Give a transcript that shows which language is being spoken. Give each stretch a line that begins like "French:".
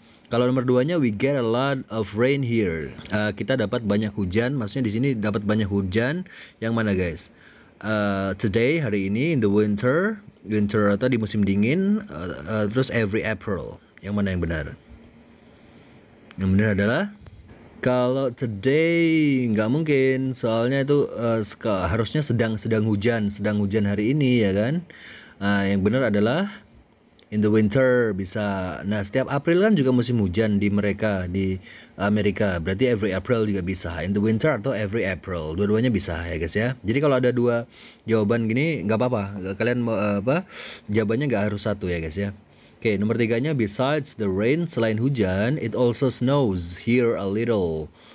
Indonesian: Kalau nomor 2-nya
English: we get a lot of rain here.
Indonesian: Kita dapat banyak hujan, maksudnya di sini dapat banyak hujan. Yang mana guys? Today, hari ini, in the winter atau di musim dingin, terus every April. Yang mana yang benar? Yang benar adalah kalau today nggak mungkin, soalnya itu harusnya sedang hujan hari ini ya kan. Yang benar adalah in the winter bisa. Nah, setiap April kan juga musim hujan di mereka, di Amerika. Berarti every April juga bisa. In the winter atau every April. Dua-duanya bisa ya guys ya. Jadi kalau ada dua jawaban gini nggak apa-apa. Kalian mau jawabannya nggak harus satu ya guys ya. Oke, nomor 3-nya
English: besides the rain,
Indonesian: selain hujan,
English: it also snows here a little.